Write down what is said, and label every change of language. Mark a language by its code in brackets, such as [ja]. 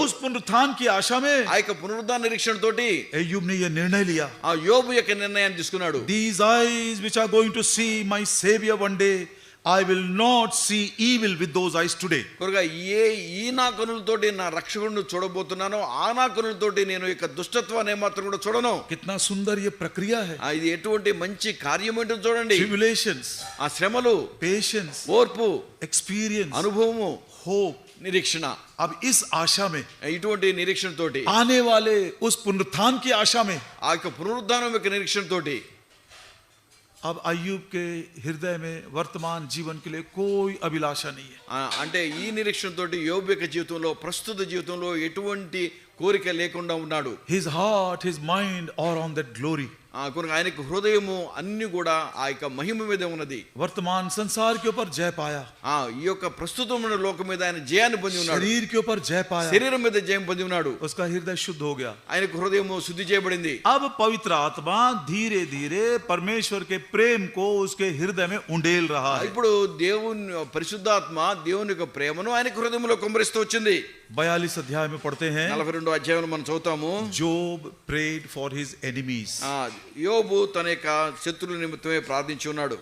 [hi] उस पुनरुत्थान की आशा में [te] ఆ యొక్క పునరుద్ధాన నిరీక్షణతోటి [hi] अय्यूब ने यह निर्णय लिया। [te] ఆ యోబు యొక్క నిర్ణయాన్ని తీసుకున్నాడు. [en] These eyes which are going to see my savior one day, I will not see evil with those eyes today. [te] కొరగా ఈ నా కనులతోటి నా రక్షకుడిని చూడబోతున్నాను, ఆ నా కనులతోటి నేను యొక్క దుష్టత్వాన్ని ఏమాత్రం కూడా చూడను. [hi] कितना सुंदर ये प्रक्रिया है। [te] ఇది ఎటువంటి మంచి కార్యం ఏంటో చూడండి. [en] Tribulations, [te] ఆ శ్రమలు, [en] patience, [te] ఓర్పు, [en] experience, [te] అనుభవము, [en] hope, [te] నిరీక్షణ. [hi] अब इस आशा में [te] ఇటువంటి నిరీక్షణ తోటి [hi] आने वाले उस पुनरुत्थान की आशा में [te] ఆ యొక్క పునరుద్ధానం యొక్క నిరీక్షణ తోటి [hi] अब अय्यूब के हृदय में वर्तमान जीवन के लिए कोई अभिलाषा नहीं है। [te] అంటే ఈ నిరీక్షణ తోటి యోబు యొక్క జీవితంలో ప్రస్తుత జీవితంలో ఎటువంటి కోరిక లేకుండా ఉన్నాడు. [en] His heart, his mind are on that glory. [te] కనుక ఆయనకు హృదయము అన్ని కూడా ఆ యొక్క మహిమ మీద ఉన్నది. [hi] वर्तमान संसार के ऊपर जय पाया, [te] ఈ యొక్క ప్రస్తుతమైన లోకం మీద ఆయన జయాన్ని పొంది ఉన్నాడు. [hi] शरीर के ऊपर जय पाया, [te] శరీరం మీద జయం పొంది ఉన్నాడు. [hi] उसका हृदय शुद्ध हो गया। [te] ఆయనకు హృదయము శుద్ధి చేయబడింది. [hi] अब पवित्र आत्मा धीरे धीरे परमेश्वर के प्रेम को उसके हृदय में उंडेल रहा है। [te] ఇప్పుడు దేవుని పరిశుద్ధాత్మ దేవుని యొక్క ప్రేమను ఆయన హృదయంలో కుమ్మరిస్తూ వచ్చింది. [hi] 42 अध्याय में पढ़ते हैं, [te] 42వ అధ్యాయంలో మనం చదువుతాము. [en] Job prayed for his enemies. [te] యోబు తన యొక్క శత్రువుల నిమిత్తమే ప్రార్థించి ఉన్నాడు.